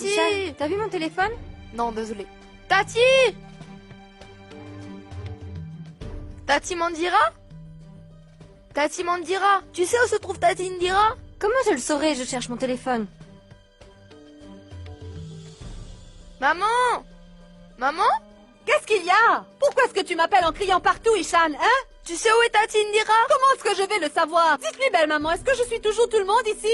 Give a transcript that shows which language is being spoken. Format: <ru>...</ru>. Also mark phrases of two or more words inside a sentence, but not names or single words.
<fr>Ishan, t'as vu mon téléphone? Non, désolé. Tati! Tati Mandira? Tati Mandira? Tu sais où se trouve Tati Indira? Comment je le saurais? Je cherche mon téléphone. Maman! Maman? Qu'est-ce qu'il y a? Pourquoi est-ce que tu m'appelles en criant partout, Ishan, hein? Tu sais où est Tati Indira? Comment est-ce que je vais le savoir? Dites-lui, belle maman, est-ce que je suis toujours tout le monde ici?</fr>